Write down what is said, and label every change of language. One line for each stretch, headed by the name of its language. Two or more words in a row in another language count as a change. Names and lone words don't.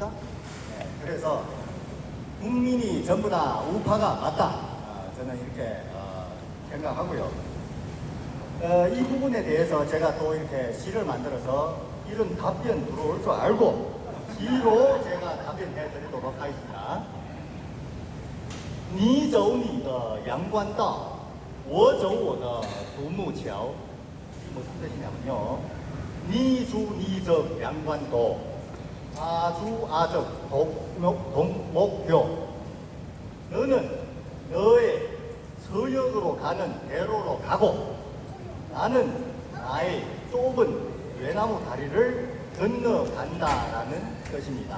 Korean: 네, 그래서 국민이 전부 다 우파가 맞다. 저는 이렇게 생각하고요. 이 부분에 대해서 제가 또 이렇게 시를 만들어서 이런 답변 들어올 줄 알고 시로 제가 답변해 드리도록 하겠습니다.
Chinese: 你走你的阳关道，我走我的独木桥。
Korean: 무슨 뜻이냐면요. 니주 니적 양관도 아주 아적 동목표. 너는 너의 서역으로 가는 대로로 가고 나는 나의 좁은 외나무 다리를 건너간다라는 뜻입니다.